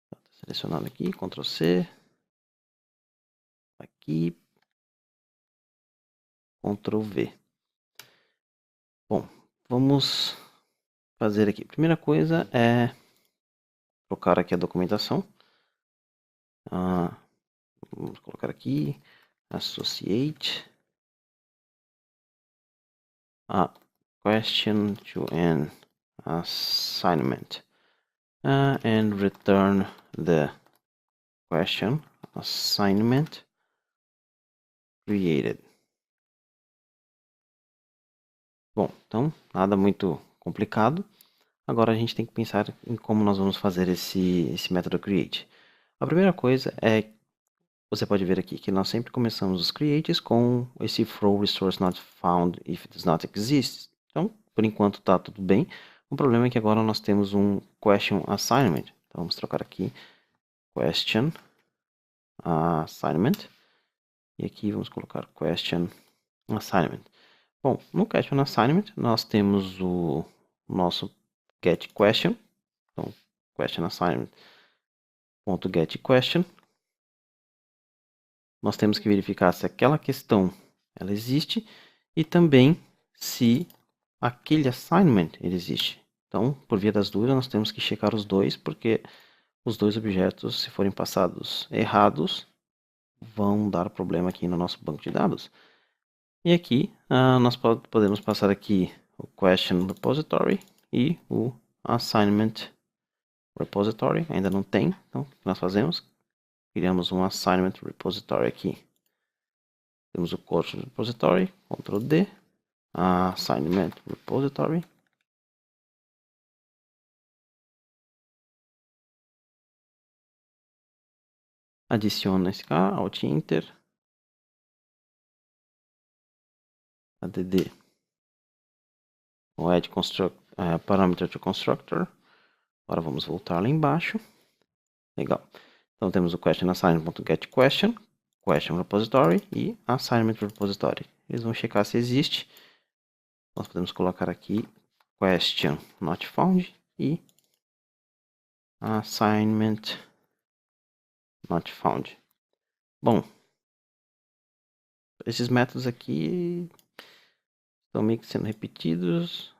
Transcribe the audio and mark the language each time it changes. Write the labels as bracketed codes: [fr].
[pt] Selecionando aqui, Ctrl C, aqui, Ctrl V. Bom, vamos fazer aqui. Primeira coisa é trocar aqui a documentação. Vamos colocar aqui, [en] Associate a Question to an Assignment and return the question assignment created. [pt] Bom, então nada muito complicado. Agora a gente tem que pensar em como nós vamos fazer esse método create. A primeira coisa é, você pode ver aqui que nós sempre começamos os creates com esse [en] throw resource not found if it does not exist. [pt] Então, por enquanto está tudo bem. O problema é que agora nós temos um question assignment. Então vamos trocar aqui question assignment. E aqui vamos colocar question assignment. Bom, no question assignment nós temos o nosso get question. Então, question assignment.get question. Nós temos que verificar se aquela questão ela existe e também se aquele assignment ele existe. Então, por via das dúvidas, nós temos que checar os dois, porque os dois objetos, se forem passados errados, vão dar problema aqui no nosso banco de dados. E aqui, nós podemos passar aqui o question repository e o assignment repository. Ainda não tem, então o que nós fazemos? Criamos um assignment repository aqui. Temos o question repository, Ctrl D, assignment repository. Adiciona esse cara, Alt Enter, add o add parameter to constructor. Agora vamos voltar lá embaixo. Legal. Então temos o question assignment.get question, question repository e assignment repository. Eles vão checar se existe. Nós podemos colocar aqui question not found e assignment not found. Bom, esses métodos aqui estão meio que sendo repetidos.